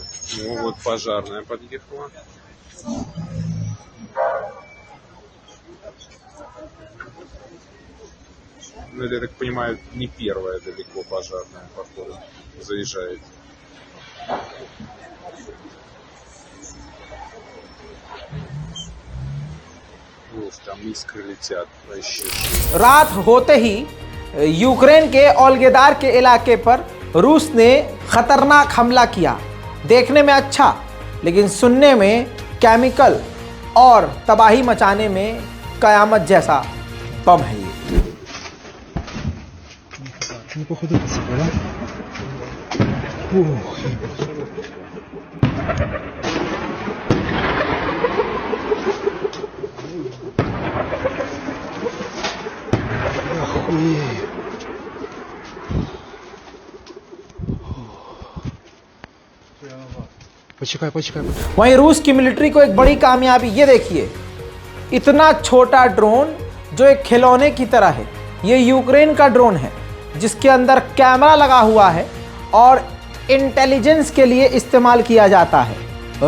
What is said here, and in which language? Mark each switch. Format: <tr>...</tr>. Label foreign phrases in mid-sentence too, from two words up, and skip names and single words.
<ru>Ну, вот пожарная подъехала. Ну, это, я так понимаю, не первая далеко пожарная, походу, заезжает. Ух, там искры летят. Вообще.</ru> <hi>रात होते ही यूक्रेन के ओल्गेदार के इलाके पर रूस ने खतरनाक हमला किया। देखने में अच्छा, लेकिन सुनने में केमिकल और तबाही मचाने में कयामत जैसा बम है ये।</hi> <ru>Ну, походу, подсыпал, да? Ух. Охуеть. Почекай.</ru> <hi>वहीं रूस की मिलिट्री को एक बड़ी कामयाबी, ये देखिए, इतना छोटा ड्रोन जो एक खिलौने की तरह है। ये यूक्रेन का ड्रोन है जिसके अंदर कैमरा लगा हुआ है और इंटेलिजेंस के लिए इस्तेमाल किया जाता है।</hi>